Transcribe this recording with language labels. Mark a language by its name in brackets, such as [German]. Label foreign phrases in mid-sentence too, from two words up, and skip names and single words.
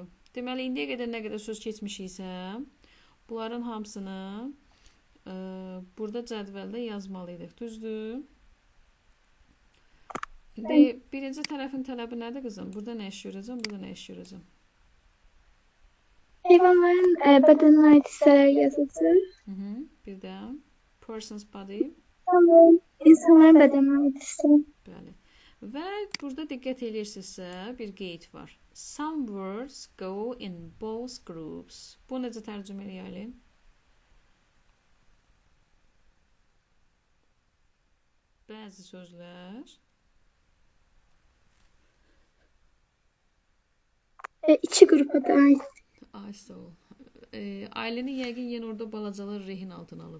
[Azerbaijani] Deməli, indiyə qədər nə qədər söz keçmişiksə, bunların hamısını burada cədvəldə yazmalıydıq. Düzdür? Birinci tərəfin tələbi nədir qızım? Burada nə iş görəcəm, burada nə iş görəcəm? Heyvanların bədən ait hissələr yazısı. Bir də [English] person's body. [Azerbaijani] İnsanların bədən ait hissələr. Bəli. Və burada diqqət edirsinizsə, bir qeyd var. [English] Some words go in both groups. [Azerbaijani] Bu necə tərcümə eləyəlim? Bəzi sözlər İki qrupa da ait. Ay, sağ ol. Ailənin yəqin yenə orada balacalar rehin altına alıb.